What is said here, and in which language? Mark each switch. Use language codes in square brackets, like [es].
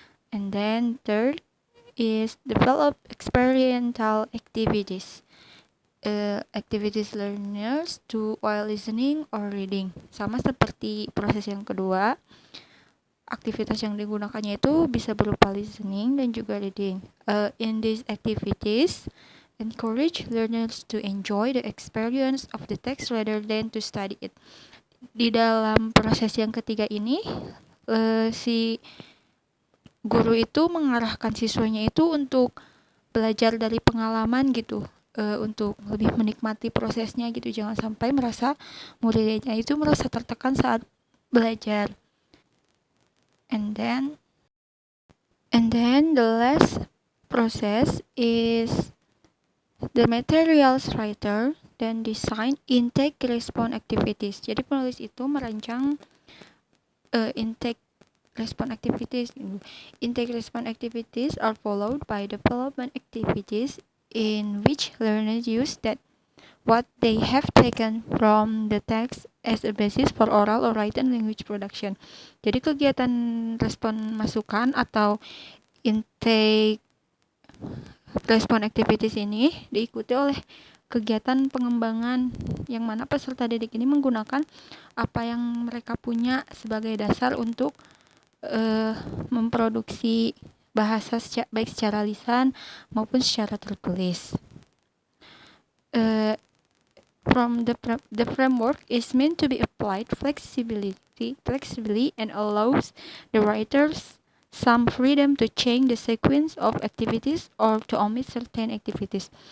[en] And then third is develop experiential activities. Activities learners do while listening or reading. [id] Sama seperti proses yang kedua, aktivitas yang digunakannya itu bisa berupa listening dan juga reading. [en] In these activities, encourage learners to enjoy the experience of the text rather than to study it. [id] Di dalam proses yang ketiga ini, si guru itu mengarahkan siswanya itu untuk belajar dari pengalaman gitu, untuk lebih menikmati prosesnya gitu. Jangan sampai muridnya itu merasa tertekan saat belajar. [en] And then the last process is the materials writer then design intake response activities. [id] Jadi penulis itu merancang intake response activities. [en] Intake response activities are followed by development activities in which learners use that what they have taken from the text as a basis for oral or written language production. [id] Jadi kegiatan respon masukan atau intake respon activities ini diikuti oleh kegiatan pengembangan yang mana peserta didik ini menggunakan apa yang mereka punya sebagai dasar untuk memproduksi bahasa baik secara lisan maupun secara tertulis. [en] From the framework is meant to be applied flexibly and allows the writers some freedom to change the sequence of activities or to omit certain activities.